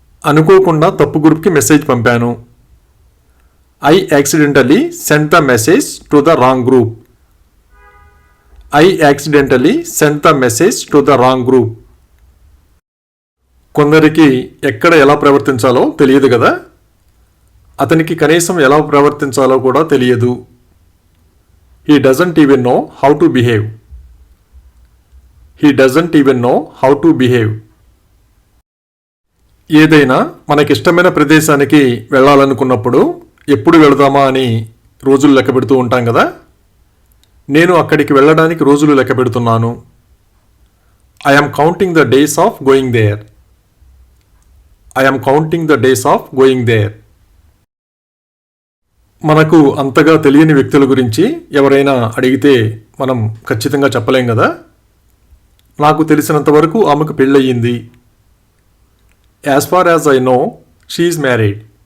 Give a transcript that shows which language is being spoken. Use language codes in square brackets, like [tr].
[te] అనుకోకుండా తప్పు గ్రూప్కి మెసేజ్ పంపాను. [en] I accidentally sent the message to the wrong group. I accidentally sent the message to the wrong group. [te] కొందరికి ఎక్కడ ఎలా ప్రవర్తించాలో తెలియదు కదా. అతనికి కనీసం ఎలా ప్రవర్తించాలో కూడా తెలియదు. [en] He doesn't even know how to behave. He doesn't even know how to behave. [te] ఏదైనా మనకిష్టమైన ప్రదేశానికి వెళ్ళాలనుకున్నప్పుడు ఎప్పుడు వెళదామా అని రోజులు లెక్క పెడుతూ ఉంటాం కదా. నేను అక్కడికి వెళ్ళడానికి రోజులు లెక్క పెడుతున్నాను. [en] I am counting the days of going there. I am counting the days of going there. [te] మనకు అంతగా తెలియని వ్యక్తుల గురించి ఎవరైనా అడిగితే మనం ఖచ్చితంగా చెప్పలేం కదా. నాకు తెలిసినంత వరకు ఆమెకు పెళ్ళయింది. [en] As far as I know she is married.